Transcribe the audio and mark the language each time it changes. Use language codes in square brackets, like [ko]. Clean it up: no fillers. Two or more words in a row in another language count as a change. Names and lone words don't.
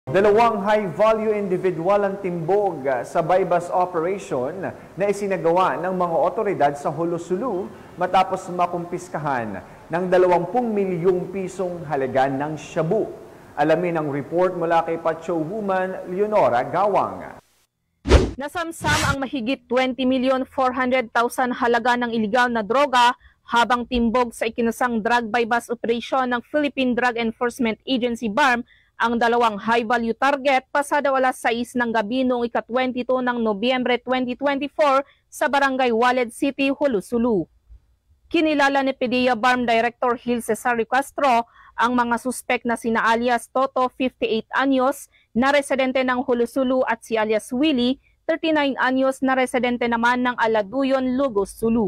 [tl] Dalawang [en] high-value individual [tl] ang timbog sa [en] buy-bust operation [tl] na isinagawa ng mga otoridad sa Jolo-Sulu matapos makumpiskahan ng 20 milyong pisong halaga ng shabu. Alamin ang report mula kay Pacho Woman Leonora Gawang. Nasamsam ang mahigit 20,400,000 halaga ng iligal na droga habang timbog sa ikinasang [en] drug buy-bust operation [tl] ng Philippine Drug Enforcement Agency BARM ang dalawang [en] high-value target [tl] pasado alas 6 ng gabi noong ika-22 ng Nobyembre 2024 sa Barangay Waled City, Jolo-Sulu. Kinilala ni PDEA BARM Director Gil Cesario Castro ang mga suspek na sina alias Toto, 58 anyos, na residente ng Jolo-Sulu at si alias Willie, 39 anyos, na residente naman ng Aladuyon, Lugos, Sulu.